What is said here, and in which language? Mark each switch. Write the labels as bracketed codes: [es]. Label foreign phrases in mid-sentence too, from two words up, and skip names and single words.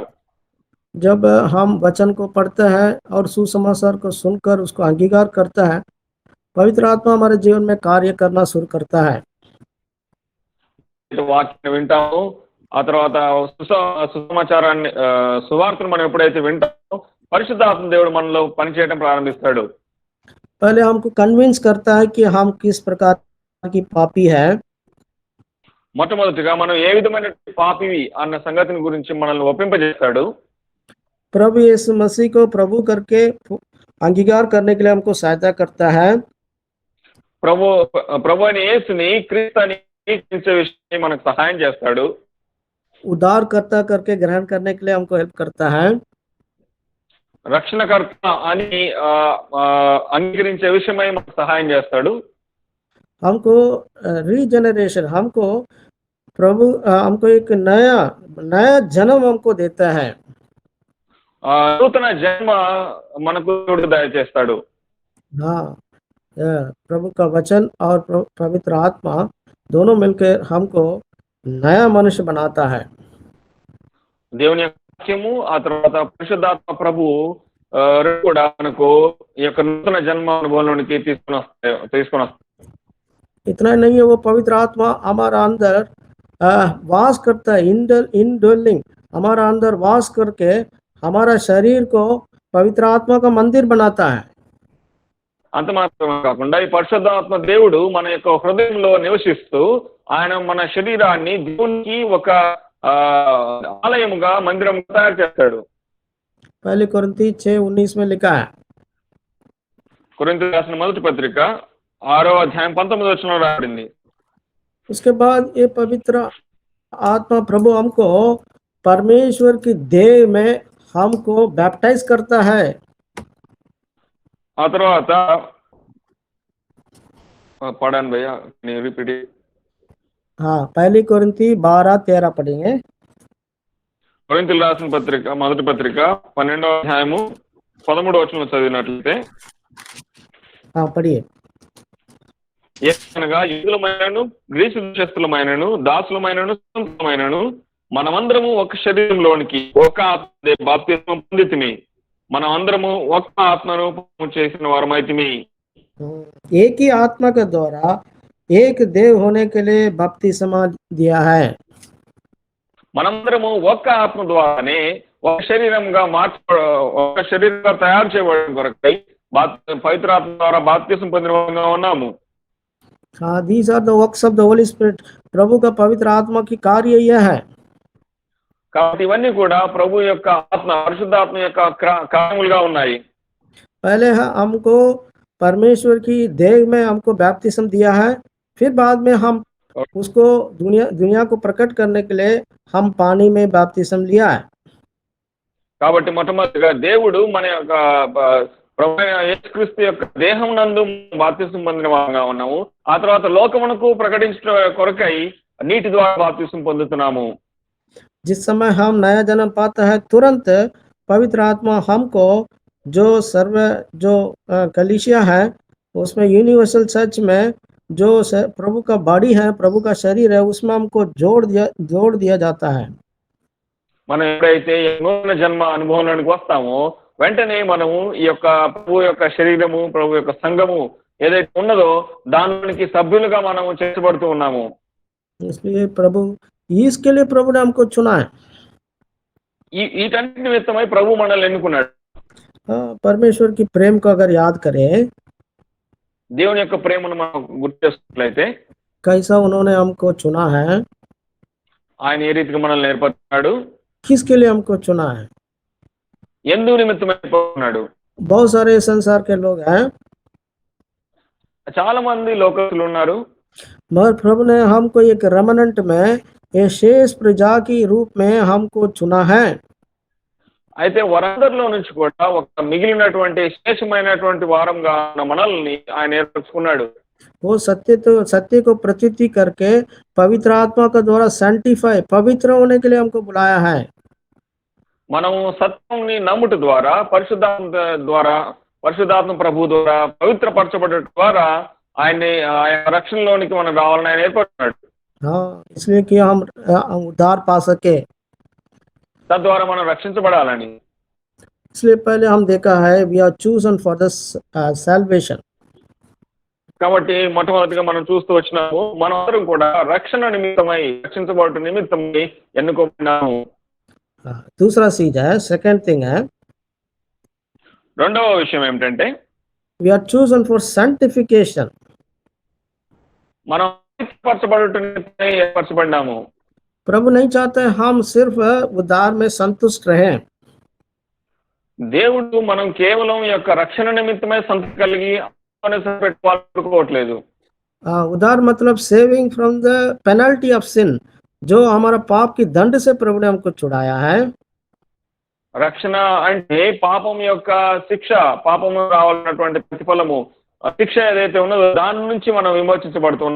[hi] जब हम वचन को पढ़ते हैं और सुसमाचार को सुनकर उसको अंगीकार करता है, पवित्र आत्मा हमारे जीवन में कार्य करना शुरू करता है। [te] వాక్యాన్ని వింటాము, ఆ తర్వాత సుసమాచారాన్ని సువార్తను మనం ఎప్పుడైతే వింటామో పరిశుద్ధాత్మ దేవుడు మనలో పనిచేయడం ప్రారంభిస్తాడు. [hi] पहले हमको कन्विंस करता है कि हम किस प्रकार की पापी है। [te] మొట్టమొదటిగా మనం ఏ విధమైన పాపివి అన్న సంగతిని గురించి మనల్ని ఒప్పింపజేస్తాడు. [hi] प्रभु यीशु मसीह को प्रभु करके अंगीकार करने के लिए हमको सहायता करता है। [te] ప్రభు అని యేసుని క్రీస్తు అని అంగీకరించే విషయం మనకు సహాయం చేస్తాడు. [hi] उद्धारकर्ता करके ग्रहण करने के लिए हमको हेल्प करता है। [te] రక్షణకర్త అని అంగీకరించే విషయమై మనకు సహాయం చేస్తాడు. [hi] हमको रीजनरेशन हमको प्रभु हमको एक नया जन्म हमको देता है। [te] నూతన జన్మ మనకు దయచేస్తాడు. [hi] हाँ, प्रभु का वचन और पवित्र आत्मा दोनों मिलकर हमको नया मनुष्य बनाता है। [te] దేవుని యొక్క వాక్యము ఆ తర్వాత పరిశుద్ధాత్మ ప్రభు కూడా మనకు ఈ యొక్క నూతన జన్మ అనుభవంలోనికి తీసుకొని వస్తాయి. [hi] इतना नहीं है, वो पवित्र आत्मा हमारा अंदर वास करता है। इनडवेलिंग हमारा अंदर वास करके हमारा शरीर को पवित्र आत्मा का मंदिर बनाता है। [te] అంత మాత్రమే కాకుండా ఈ పరిశుద్ధాత్మ దేవుడు మన యొక్క హృదయంలో నివసిస్తూ ఆయన మన శరీరాన్ని దేవునికి ఒక ఆలయముగా మందిరముగా తయారు చేస్తాడు. [hi] पहले कोरिन्थी 6:19 में लिखा है। [te] కొరింథీయులకు రాసిన మొదటి పత్రిక 6వ అధ్యాయం 19వ వచనంలో రాబడింది. [hi] उसके बाद ये पवित्र आत्मा प्रभु हमको परमेश्वर की देह में हमको बैप्टाइज करता है। [te] ఆ తర్వాత పడాను భయ్యా, నేను రిపీట్. [hi] हाँ, पहली कोरिन्थी 12:13 पढ़ेंगे। [te] కొరింథీయులకు రాసిన పత్రిక మొదటి పత్రిక 12వ అధ్యాయము 13వ వచనం చదివినట్లయితే, [hi] हाँ पढ़िए। [te] ఏమనగా యూదులమైనను గ్రీసు దేశస్థులమైనను దాసులమైనను స్వతంత్రులమైనను మనమందరము ఒక శరీరంలోనికి ఒక ఆత్మ బాప్తిస్మం పొందితిమి, మనమందరము ఒక ఆత్మను చేసిన వారమైతిమి. [hi] एक ही आत्मा के द्वारा एक देह होने के लिए बपतिस्मा दिया है। [te] మనందరము ఒక్క ఆత్మ ద్వారానే ఒక శరీరంగా ఒక శరీరంగా తయారు చేయబడిన కొరకై పవిత్ర ఆత్మ ద్వారా బాప్తిస్మం పొందిన వారంగా ఉన్నాము. [hi] हाँ, [en] these are the works of the Holy Spirit। [hi] प्रभु का पवित्र आत्मा की कार्य यह है। [te] కాబట్టి ఇవన్నీ కూడా ప్రభు యొక్క ఆత్మ పరిశుద్ధాత్మ యొక్క కార్యములుగా ఉన్నాయి. [hi] पहले हमको परमेश्वर की देह में हमको बैप्तिस्म दिया है, फिर बाद में हम उसको दुनिया को प्रकट करने के लिए हम पानी में बैप्तिस्म लिया है। [te] కాబట్టి మొట్టమొదటిగా దేవుడు మన యొక్క ప్రభు యేసుక్రీస్తు యొక్క దేహం నందు బాప్తిస్మం పొందిన వారంగా ఉన్నాము. ఆ తర్వాత లోకమునకు ప్రకటించడం కొరకై నీటి ద్వారా బాప్తిస్మం పొందుతున్నాము. [hi] जिस समय हम नया जन्म पाता है, तुरंत पवित्र आत्मा हमको जो कलीसिया है उसमें [en] universal church [hi] में जो प्रभु का बॉडी है, प्रभु का शरीर है, उसमें हमको जोड़ दिया जाता है। [te] మనం ఎప్పుడైతే నూతన జన్మ అనుభవంలోనికి వస్తామో వెంటనే మనము ఈ యొక్క ప్రభు యొక్క శరీరము ప్రభు యొక్క సంఘము ఏదైతే ఉన్నదో దానికి సభ్యులుగా మనము చేర్చబడుతూ ఉన్నాము. [hi] इसलिए इसके लिए प्रभु ने हमको चुना है। [te] వీటన్నిటి నిమిత్తమై ప్రభు మనల్ని ఎన్నుకున్నాడు. [hi] परमेश्वर की प्रेम को अगर याद करें, [te] దేవుని యొక్క ప్రేమను మనం గుర్తు చేసుకున్నట్లయితే [hi] कैसा उन्होंने हमको चुना है, [te] ఆయన ఏ రీతిగా మనల్ని ఏర్పరుచుకున్నాడు, [hi] किसके लिए हमको चुना है। [te] ఎందుకు నిమిత్తం ఏర్పరుచుకున్నాడు. [hi] बहुत सारे संसार के लोग हैं, [te] చాలా మంది లోకస్తులు ఉన్నారు, [hi] मगर प्रभु ने हमको एक रेमनेंट में ये शेष प्रजा की रूप में हमको चुना है। [te] అయితే వారందరిలో నుంచి కూడా ఒక మిగిలినటువంటి శేషమైనటువంటి వారంగా ఉన్న మనల్ని ఆయన ఏర్పరచుకున్నాడు. [hi] वो सत्य को प्रतीति करके पवित्र आत्मा के द्वारा सैंटिफाई, पवित्र होने के लिए हमको बुलाया है। [te] మనం సత్యంని నమ్ముట ద్వారా పరిశుద్ధాత్మ ప్రభు ద్వారా పవిత్రపరచబడట ద్వారా ఆయన్ని ఆయన రక్షణలోనికి మనం రావాలని ఆయన ఏర్పడుతున్నాడు. [hi] हाँ, इसलिए कि हम उद्धार पा सके, [te] తద్వారా మనం రక్షించబడాలని. [hi] इसलिए पहले हम देखा है [en] we are chosen for the salvation. [te] కాబట్టి మొట్టమొదటిగా మనం చూస్తూ వచ్చినాము, మనం అందరం కూడా రక్షణ నిమిత్తమై, రక్షించబడట నిమిత్తమై ఎన్నుకోబడినాము. [hi] दूसरा चीज है, [en] second thing [hi] है, [te] రెండవ విషయం ఏమిటంటే [en] we are chosen for sanctification. [te] మనం పరచబడట నిమిత్తమై ఏర్పరచబడినాము. [hi] प्रभु नहीं चाहते हम सिर्फ उद्धार में संतुष्ट रहें। [te] దేవుడు మనం కేవలం ఈ యొక్క రక్షణ నిమిత్తమే సంతృప్తి కలిగి పెట్టుకోవట్లేదు. [hi] उद्धार मतलब [en] saving from the penalty of sin, [hi] जो हमारा पाप की दंड से प्रभु ने हमको छुड़ाया है। [te] రక్షణ అంటే పాపం యొక్క శిక్ష, పాపము రావాలన్నటువంటి ప్రతిఫలము, శిక్ష ఏదైతే ఉన్నదో దాని నుంచి మనం విమోచించబడుతున్నాం.